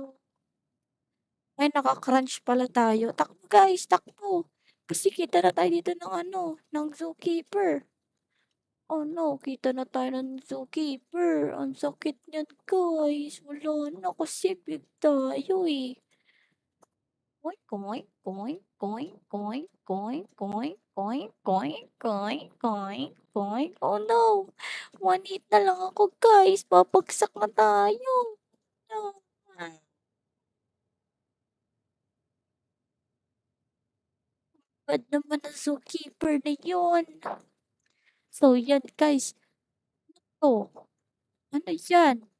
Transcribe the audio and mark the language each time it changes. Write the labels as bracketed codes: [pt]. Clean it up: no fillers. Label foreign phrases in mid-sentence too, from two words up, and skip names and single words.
[tl] Ay, naka-crunch pala tayo. Takbo guys, takbo. Kasi kita na tayo dito ng ano, ng zookeeper. [en] Oh no, [tl] kita na tayo ng zookeeper. Ang sakit niyan guys. Wala na kasi big tayo eh. Oink, oink, oink, oink, oink, oink, oink, oink, oink, oink, oink, oink. [en] Oh no, [tl] 1 hit na lang ako guys. Babagsak na tayo. No. Bad naman ang zookeeper na yun. So yan guys, oh, ano yan?